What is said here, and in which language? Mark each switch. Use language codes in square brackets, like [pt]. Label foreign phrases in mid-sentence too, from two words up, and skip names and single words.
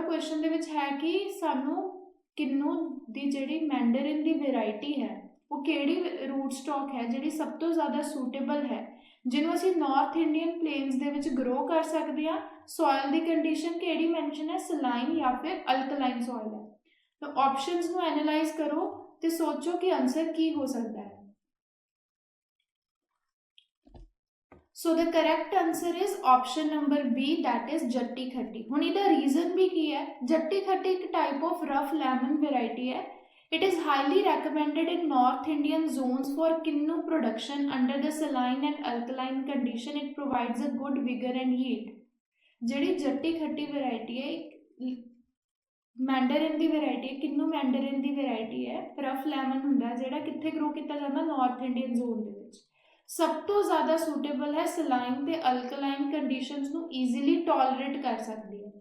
[pa] ਕੁਐਸਚਨ ਦੇ ਵਿੱਚ ਹੈ ਕਿ ਸਾਨੂੰ ਕਿੰਨੂ ਦੀ ਜਿਹੜੀ ਮੈਂਡਰਿਨ ਦੀ ਵੈਰਾਈਟੀ ਹੈ ਉਹ ਕਿਹੜੀ [en] root stock [pa] ਹੈ ਜਿਹੜੀ ਸਭ ਤੋਂ ਜ਼ਿਆਦਾ ਸੂਟੇਬਲ ਹੈ, ਜਿਹਨੂੰ ਅਸੀਂ [en] North Indian plains [pa] ਦੇ ਵਿੱਚ ਗਰੋ ਕਰ ਸਕਦੇ ਹਾਂ। ਸੋਇਲ ਦੀ ਕੰਡੀਸ਼ਨ ਕਿਹੜੀ ਮੈਂਸ਼ਨ ਹੈ? ਸਲਾਈਨ ਜਾਂ ਫਿਰ [en] alkaline soil [pa] ਹੈ। ਤਾਂ ਆਪਸ਼ਨਸ ਨੂੰ ਐਨਾਲਾਈਜ਼ ਕਰੋ ਤੇ ਸੋਚੋ ਕਿ ਆਨਸਰ ਕੀ ਹੋ ਸਕਦਾ ਹੈ। [en] So the correct answer is option number B, that is जट्टी खट्टी। [pa] ਹੁਣ ਇਹਦਾ ਰੀਜ਼ਨ ਵੀ ਕੀ ਹੈ? ਜੱਟੀ ਖੱਟੀ ਇੱਕ [en] type of rough lemon variety [pa] ਹੈ। [en] It is highly recommended in North Indian zones for kinnu production under the saline and alkaline condition. It provides a good vigor and yield. [pa] ਜਿਹੜੀ ਜੱਟੀ ਖੱਟੀ ਵੈਰਾਈਟੀ ਹੈ ਮੈਂਡਰਿਨ ਦੀ ਵੈਰਾਈਟੀ ਹੈ, ਕਿੰਨੂ ਮੈਂਡਰਿਨ ਦੀ ਵੈਰਾਈਟੀ ਹੈ। [en] rough lemon [pa] ਹੁੰਦਾ ਜਿਹੜਾ ਕਿੱਥੇ ਗਰੋ ਕੀਤਾ ਜਾਂਦਾ? [en] North Indian zone [pa] ਦੇ ਵਿੱਚ। ਸਭ ਤੋਂ ਜ਼ਿਆਦਾ ਸੂਟੇਬਲ ਹੈ, ਸਲਾਈਨ ਤੇ [en] alkaline conditions [pa] ਨੂੰ [en] easily tolerate [pa] ਕਰ ਸਕਦੀ ਹੈ।